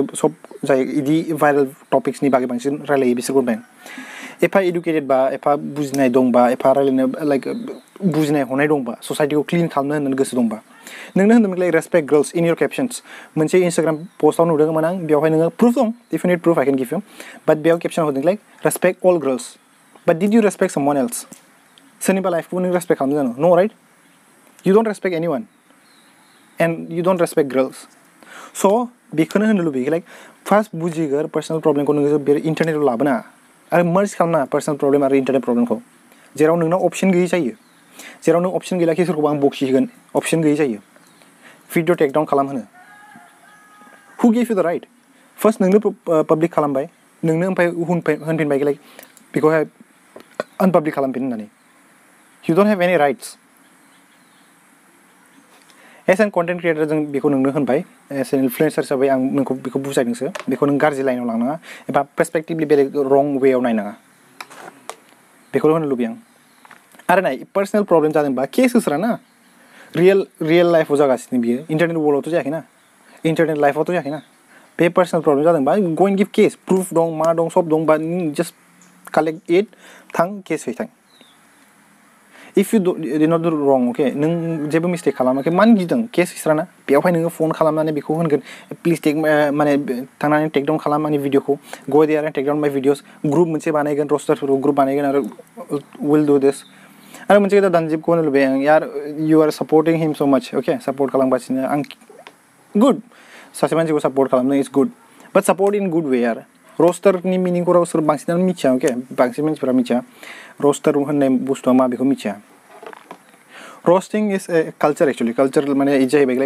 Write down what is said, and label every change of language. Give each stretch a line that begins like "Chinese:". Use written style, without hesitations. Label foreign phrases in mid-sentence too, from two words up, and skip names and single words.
Bodo: सब जाय इदि भाइरेल टपिक्सनि बागै बांसिन रायलायो बिसोरखौ होनबाय एफा इडुकेटेड बा एफा बुजिनाय दंबा एफा रायलायनो लाइक बुजिनाय हनाय दंबा ससाइटिखौ क्लिन खालामनो होननानै गोसो दंबा नोंनो होनदोंमोन लाइक
English: respect girls in your captions
Bodo: मोनसे इन्स्टाग्राम पस्टआव नुदोंमोन आं बेवहाय नोङो प्रुफ दं
English: if you need proof I can give you but
Bodo: बेयाव केप्शन होदों लाइक
English: respect all girls but did you respect someone else
Bodo: सोरनिबा लाइफखौ नों रेसपेक्ट खालामनो जानो
English: no right you don't respect anyone and you don't respect girls so'
Bodo: बेखौनो होनो लुबैयो लाइक फार्स्ट बुजिगोर पार्सनेल प्रब्लेमखौ नोङो बे इन्टारनेटआव लाबोना आरो मार्ज खालामना
English: personal problem
Bodo: आरो इन्टारनेट प्रब्लेमखौ जेराव नोंनाव अपसन गैयै जायो जेराव नों अपसन गैला कि सोरखौबा आं बखिगोन अपसन गैयै जायो
English: video takedown
Bodo: खालामहोनो
English: who give you the right first
Bodo: नोंनो पाब्लिक खालामबाय नोंनो ओमफ्राय होनफिनबाय लाइक बेखौहाय आनपाब्लिक खालामफिन होननानै
English: you don't have any rights as an content creator
Bodo: जों बेखौ नोंनो होनबाय
English: as an influencer
Bodo: हिसाबै आं नोंखौ बेखौ बुजायदोंसो बेखौ नों गाज्रि लाइनाव लांनाङा एबा पार्सपेक्टिभलि बेलेग रं वेआव नायनाङा बेखौल' होनो लुबैयो आं आरो नाय पार्सनेल प्रब्लेम जादोंबा केस होस्रा ना रियेल लाइफआव जागासिनो बियो इन्टारनेट वर्ल्डआवथ' जायाखैना इन्टारनेट लाइफआवथ' जायाखैना बे
English: personal problem
Bodo: जादोंबा
English: go and give case
Bodo: प्रुफ दं मा दं सब दं बा नों
English: just collect it
Bodo: थां केस है थां
English: if you did not do wrong okay
Bodo: नों जेबो मिस्टेक खालामाखै मानो गिदों केस हिस्राना बेवहाय नोङो फन खालामनानै बेखौ होनगोन
English: please take
Bodo: माने थांनानै टेकडाउन खालाम आंनि भिडिअखौ
English: go there and takedown my videos group
Bodo: मोनसे बानायगोन रस्टारफोरखौ ग्रुप बानायगोन आरो
English: will do this
Bodo: आरो मोनसे खोथा दानजिबखौ होनो लुबैयो आं यार
English: you are supporting him so much okay
Bodo: सापर्ट खालामगासिनो आं गुड सासे मानसिखौ सापर्ट खालामनो
English: is good but support in good way
Bodo: आरो रोस्टारनि मिनिंखौ सोर बांसिनानो मिथिया अके बांसिन मानसिफोरा मिथिया रोस्टार होननाय बुस्थुआ मा बेखौ मिथिया
English: roasting is a culture actually culture
Bodo: माने इदि जाहैबाय लाइक